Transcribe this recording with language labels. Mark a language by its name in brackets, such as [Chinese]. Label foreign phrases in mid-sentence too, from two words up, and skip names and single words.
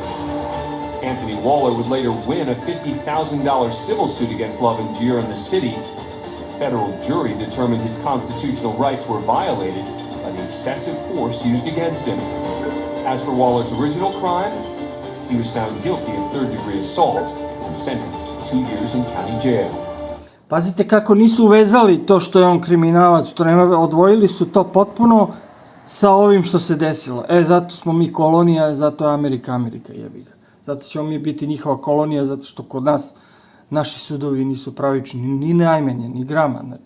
[English] Anthony Waller would later win a $50,000 civil suit against Lovingier and the city. A federal jury determined his constitutional rights were violated by the excessive force used against him. As for Waller's original crime, he was found guilty of third-degree assault and sentenced to 2 years in county jail. [Serbian] Pazite kako nisu vezali to što je on kriminalac, to nema, odvojili su to potpuno sa ovim što se desilo. Zato smo mi kolonija, zato je Amerika, jebi ga. Zato ćemo mi biti njihova kolonija, zato što kod nas naši sudovi nisu pravični, ni najmanje, ni grama, znači.